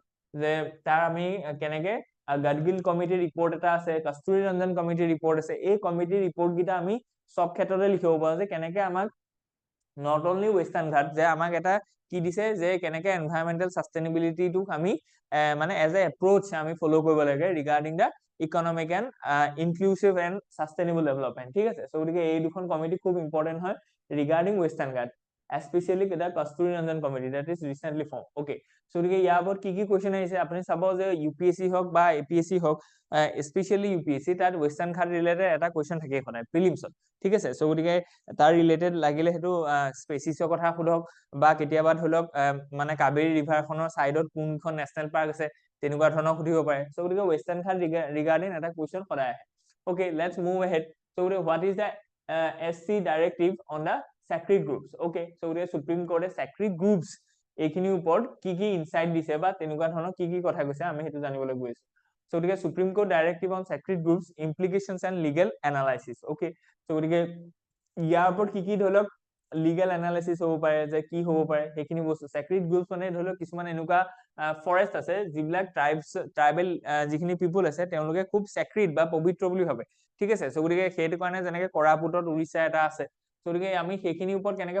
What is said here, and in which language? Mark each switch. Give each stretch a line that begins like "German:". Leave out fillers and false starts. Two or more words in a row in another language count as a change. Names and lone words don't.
Assamese: যে তাৰ আমি কেনেকৈ গাডগিল কমিটিৰ ৰিপৰ্ট এটা আছে, কস্তুৰী ৰঞ্জন কমিটিৰ ৰিপৰ্ট আছে, এই কমিটিৰ ৰিপৰ্ট কেইটা আমি সব ক্ষেত্ৰতে লিখিব পাৰোঁ যে কেনেকৈ আমাক
English: not only Western Ghat,
Assamese: যে আমাক এটা কি দিছে যে কেনেকৈ এনভাইৰমেণ্টেল ছাষ্টেইনেবিলিটিটোক আমি মানে
English: as a approach
Assamese: আমি ফ'ল' কৰিব লাগে
English: regarding the economic and inclusive and sustainable development.
Assamese: ঠিক আছে, সো গতিকে এই দুখন কমিটি খুব ইম্পৰ্টেণ্ট হয়
English: regarding Western Ghat, especially the Kasturi Ranjan committee that is recently formed. Okay, so
Assamese: ইয়াৰ ওপৰত কি কুৱেশ্যন আহিছে আপুনি চাব যে UPSC হওক বা APSC হওক, স্পেচিয়েলি UPSC, তাত ৱেষ্টাৰ্ণ ঘাট ৰিলেটেড এটা কুৱেশ্যন থাকে সদায় প্ৰিলিমছত। ঠিক আছে, সো গতিকে তাৰ ৰিলেটেড লাগিলে সেইটো স্পেচিছৰ কথা সোধক বা কেতিয়াবা ধৰি লওক মানে কাবেৰী ৰিভাৰখনৰ ছাইডত কোনখন
English: national park
Assamese: আছে, তেনেকুৱা ধৰণৰ সুধিব পাৰে। সো গতিকে ৱেষ্টাৰ্ণ ঘাট ৰিগাৰ্ডিং এটা কুৱেশ্যন সদায় আহে।
English: Okay, let's move ahead. So গতিকে What is the SC directive on the sacred groups? Okay, so
Assamese: গতিকে সুপ্ৰিম কোৰ্টে
English: sacred groups
Assamese: এইখিনিৰ ওপৰত কি ইনসাইট দিছে বা তেনেকুৱা ধৰণৰ কি কথা কৈছে আমি সেইটো জানিবলৈ গৈছো।
English: So গতিকে Supreme Court directive on sacred groups, implications and legal analysis. Okay, so
Assamese: গতিকে ইয়াৰ ওপৰত কি ধৰি লওক
English: legal analysis
Assamese: হ'ব পাৰে যে কি হ'ব পাৰে সেইখিনি বস্তু
English: sacred groups
Assamese: মানে ধৰি লওক কিছুমান এনেকুৱা ফৰেষ্ট আছে যিবিলাক ট্ৰাইবেল যিখিনি পিপুল আছে তেওঁলোকে খুব চেক্ৰেট বা পবিত্ৰ বুলি ভাবে ঠিক আছে চ' গতিকে সেইটো কাৰণে যেনেকে কৰাপুটত উৰিষ্যা এটা আছে গতিকে আমি সেইখিনিৰ ওপৰত কেনেকে